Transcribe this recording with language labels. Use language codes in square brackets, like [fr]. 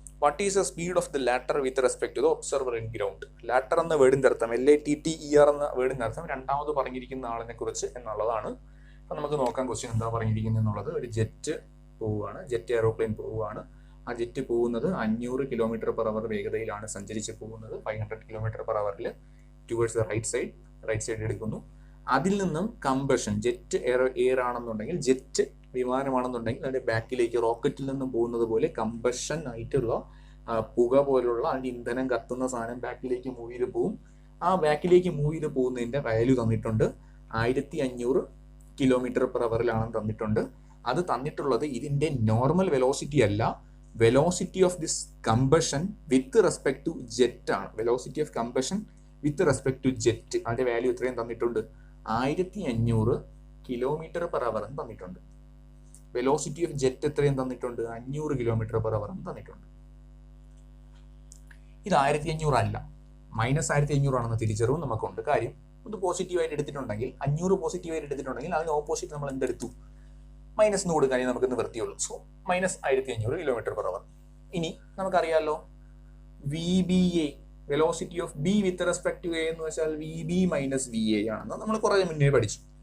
[en] What is the speed of the latter with respect to the observer in ground? [ml] Latter എന്ന വേർഡിന്റെ അർത്ഥം LATTER എന്ന വേർഡിന്റെ അർത്ഥം രണ്ടാമത് പറഞ്ഞിരിക്കുന്ന ആളിനെ കുറിച്ച് എന്നുള്ളതാണ്. അപ്പൊ നമുക്ക് നോക്കാം ക്വസ്റ്റ്യൻ എന്താ പറഞ്ഞിരിക്കുന്നത് എന്നുള്ളത്. ഒരു ജെറ്റ് പോവുകയാണ്, ജെറ്റ് എയറോപ്ലെയിൻ പോവുകയാണ്. ആ ജെറ്റ് പോകുന്നത് 500 km per hour വേഗതയിലാണ് സഞ്ചരിച്ച് പോകുന്നത്. [en] 500 km per hour towards the right side [ml] എടുക്കുന്നു. അതിൽ നിന്നും കമ്പഷൻ, ജെറ്റ് എയർ ആണെന്നുണ്ടെങ്കിൽ, ജെറ്റ് വിമാനമാണെന്നുണ്ടെങ്കിൽ അതിന്റെ ബാക്കിലേക്ക് റോക്കറ്റിൽ നിന്നും പോകുന്നത് പോലെ കമ്പഷൻ ആയിട്ടുള്ള പുക പോലുള്ള അതിന്റെ ഇന്ധനം കത്തുന്ന സാധനം ബാക്കിലേക്ക് മൂവ് ചെയ്ത് പോകും. ആ ബാക്കിലേക്ക് മൂവ് ചെയ്ത് പോകുന്നതിന്റെ വാല്യൂ തന്നിട്ടുണ്ട്. 1500 km per hour തന്നിട്ടുണ്ട്. അത് തന്നിട്ടുള്ളത് ഇതിന്റെ നോർമൽ വെലോസിറ്റി അല്ല, [en] velocity of this combustion with respect to jet [ml] ആണ്. [en] velocity of combustion with respect to jet, [ml] അതിന്റെ വാല്യൂ എത്രയും തന്നിട്ടുണ്ട്? 1500 km per hour തന്നിട്ടുണ്ട്. [en] velocity of jet [ml] എത്രയും തന്നിട്ടുണ്ട്? 500 km per hour തന്നിട്ടുണ്ട്. ഇത് 1500 അല്ല, -1500 ആണെന്ന് തിരിച്ചറിവ് നമുക്കുണ്ട്. കാര്യം ഇത് പോസിറ്റീവായിട്ട് എടുത്തിട്ടുണ്ടെങ്കിൽ, 500 പോസിറ്റീവായിട്ട് എടുത്തിട്ടുണ്ടെങ്കിൽ അതിന് ഓപ്പോസിറ്റ് നമ്മൾ എന്തെടുത്തു? മൈനസ് കൊടുക്കാനേ നമുക്ക് നിവൃത്തിയുള്ളൂ. So -1500 km per hour. ഇനി നമുക്കറിയാലോ VBA, [en] velocity of B with respect to A [ml] എന്ന് വെച്ചാൽ VB മൈനസ് VA ആണെന്ന് നമ്മൾ കുറേ മുന്നേ പഠിച്ചു.